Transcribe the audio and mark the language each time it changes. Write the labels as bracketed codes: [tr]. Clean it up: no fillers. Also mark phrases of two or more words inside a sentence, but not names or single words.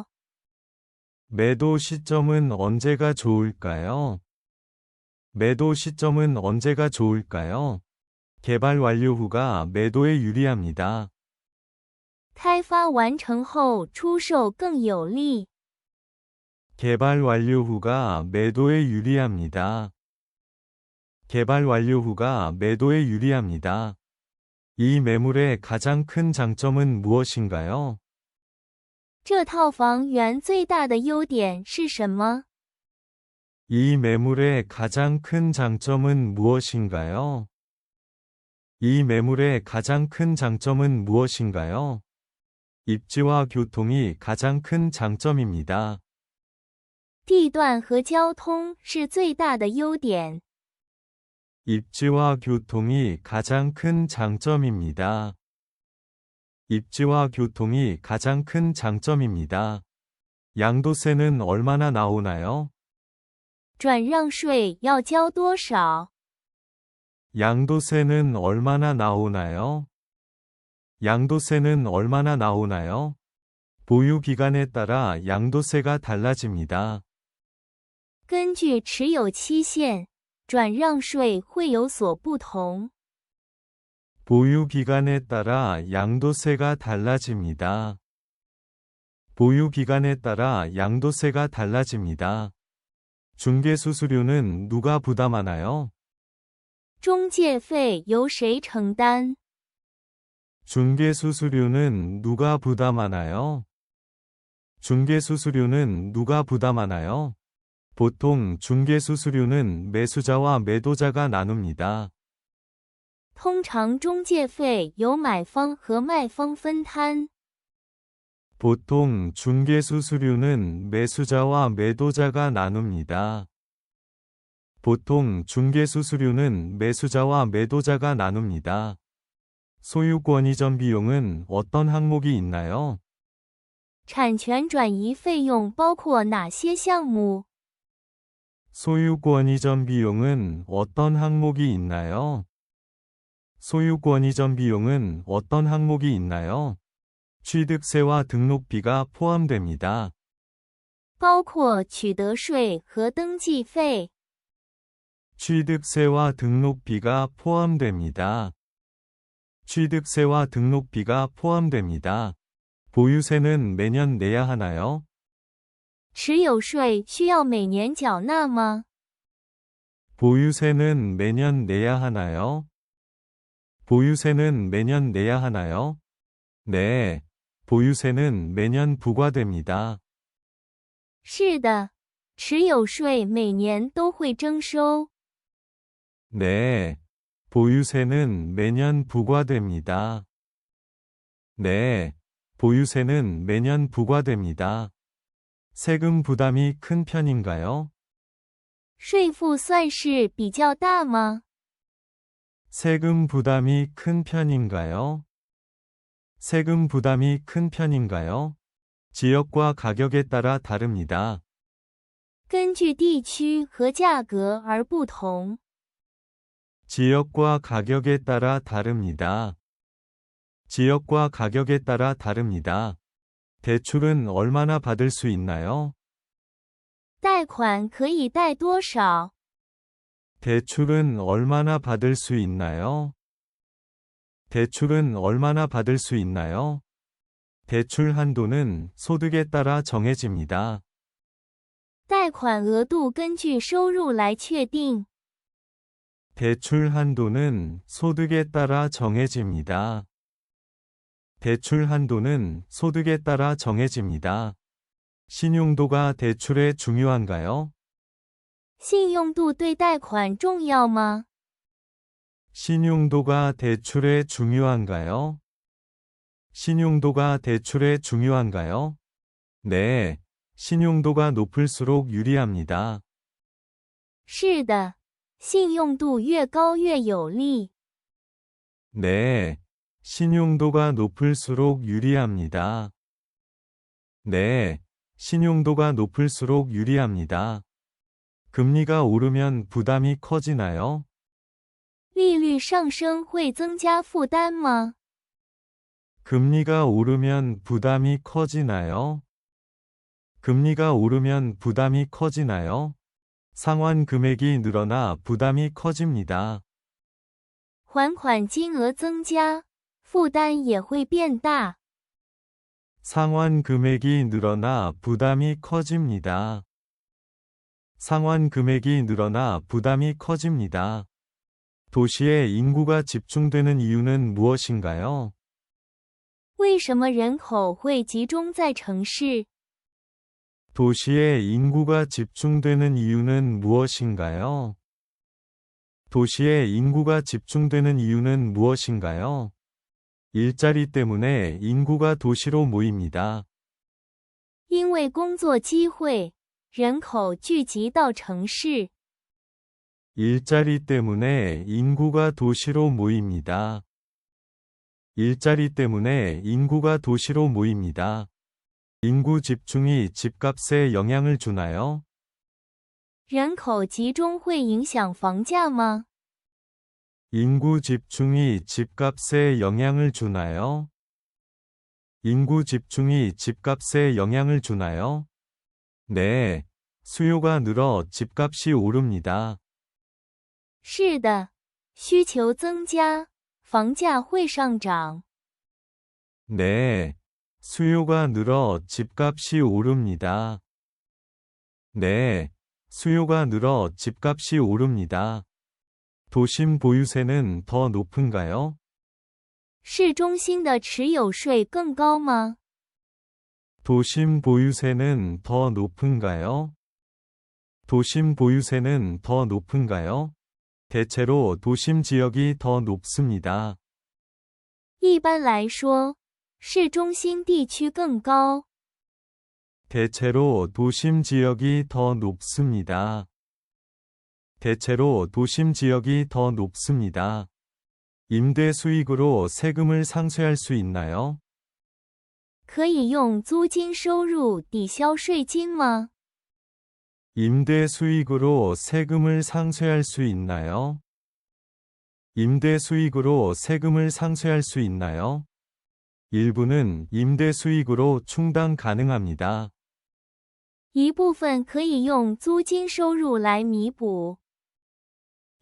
[ko] 매도 시점은 언제가 좋을까요? 매도 시점은 언제가 좋을까요? 개발 완료 후가 매도에 유리합니다. [zh] 开发完成后出售更有利。 [ko] 개발 완료 후가 매도에 유리합니다. 개발 완료 후가 매도에 유리합니다. 이 매물의 가장 큰 장점은 무엇인가요? [zh] 这套房源最大的优点是什么？ [ko] 이 매물의 가장 큰 장점은 무엇인가요? 이 매물의 가장 큰 장점은 무엇인가요? 입지와 교통이 가장 큰 장점입니다. [zh] 地段和交通是最大的优点。 [ko] 입지와 교통이 가장 큰 장점입니다. 입지와 교통이 가장 큰 장점입니다. 양도세는 얼마나 나오나요? [zh] 转让税要交多少？ [ko] 양도세는 얼마나 나오나요? 양도세는 얼마나 나오나요? 보유 기간에 따라 양도세가 달라집니다. [zh] 根据持有期限，转让税会有所不同。 [ko] 보유 기간에 따라 양도세가 달라집니다. 보유 기간에 따라 양도세가 달라집니다. 중개수수료는 누가 부담하나요? [zh] 中介费由谁承担？ [ko] 중개수수료는 누가 부담하나요? 중개수수료는 누가 부담하나요? 보통 중개수수료는 매수자와 매도자가 나눕니다. [zh] 通常中介费由买方和卖方分摊。 [ko] 보통 중개수수료는 매수자와 매도자가 나눕니다. 보통 중개수수료는 매수자와 매도자가 나눕니다. 소유권 이전 비용은 어떤 항목이 있나요? [zh] 产权转移费用包括哪些项目？ [ko] 소유권 이전 비용은 어떤 항목이 있나요? 소유권 이전 비용은 어떤 항목이 있나요? 취득세와 등록비가 포함됩니다. [zh] 包括取得税和登记费。 [ko] 취득세와 등록비가 포함됩니다. 취득세와 등록비가 포함됩니다. 보유세는 매년 내야 하나요? [zh] 持有税需要每年缴纳吗？ [ko] 보유세는 매년 내야 하나요? 보유세는 매년 내야 하나요? 네, 보유세는 매년 부과됩니다. [zh] 是的，持有税每年都会征收。 [ko] 네, 보유세는 매년 부과됩니다. 네, 보유세는 매년 부과됩니다. 세금 부담이 큰 편인가요? [zh] 税负算是比较大吗？ [ko] 세금 부담이 큰 편인가요? 세금 부담이 큰 편인가요? 지역과 가격에 따라 다릅니다. [zh] 根据地区和价格而不同。 [ko] 지역과 가격에 따라 다릅니다. 지역과 가격에 따라 다릅니다. 대출은 얼마나 받을 수 있나요? [zh] 贷款可以贷多少？ [ko] 대출은 얼마나 받을 수 있나요? 대출은 얼마나 받을 수 있나요? 대출 한도는 소득에 따라 정해집니다. [zh] 贷款额度根据收入来确定。 [ko] 대출 한도는 소득에 따라 정해집니다. 대출 한도는 소득에 따라 정해집니다. 신용도가 대출에 중요한가요? [zh] 信用度对贷款重要吗？ [ko] 신용도가 대출에 중요한가요? 신용도가 대출에 중요한가요? 네, 신용도가 높을수록 유리합니다. [zh] 是的，信用度越高越有利。 [ko] 네, 신용도가 높을수록 유리합니다. 네, 신용도가 높을수록 유리합니다. 금리가 오르면 부담이 커지나요? [zh] 利率上升会增加负担吗？ [ko] 금리가 오르면 부담이 커지나요? 금리가 오르면 부담이 커지나요? 상환 금액이 늘어나 부담이 커집니다. [zh] 还款金额增加，负担也会变大。 [ko] 상환 금액이 늘어나 부담이 커집니다. 상환 금액이 늘어나 부담이 커집니다. 도시에 인구가 집중되는 이유는 무엇인가요? [zh] 为什么人口会集中在城市？ [ko] 도시에 인구가 집중되는 이유는 무엇인가요? 도시에 인구가 집중되는 이유는 무엇인가요? 일자리 때문에 인구가 도시로 모입니다. [zh] 因为工作机会，人口聚集到城市。 [ko] 일자리 때문에 인구가 도시로 모입니다. 일자리 때문에 인구가 도시로 모입니다. 인구 집중이 집값에 영향을 주나요? [zh] 人口集中会影响房价吗？ [ko] 인구 집중이 집값에 영향을 주나요? 인구 집중이 집값에 영향을 주나요? 네, 수요가 늘어 집값이 오릅니다. [zh] 是的，需求增加，房价会上涨。 [ko] 네, 수요가 늘어 집값이 오릅니다. 네, 수요가 늘어 집값이 오릅니다. 도심 보유세는 더 높은가요? [zh] 市中心的持有税更高吗？ [ko] 도심 보유세는 더 높은가요? 도심 보유세는 더 높은가요? 대체로 도심 지역이 더 높습니다. [zh] 一般来说，市中心地区更高。 [ko] 대체로 도심 지역이 더 높습니다. 대체로 도심 지역이 더 높습니다. 임대 수익으로 세금을 상쇄할 수 있나요? [zh] 可以用租金收入抵消税金吗？ [ko] 임대 수익으로 세금을 상쇄할 수 있나요? 임대 수익으로 세금을 상쇄할 수 있나요? 일부는 임대 수익으로 충당 가능합니다. [zh] 一部分可以用租金收入来弥补。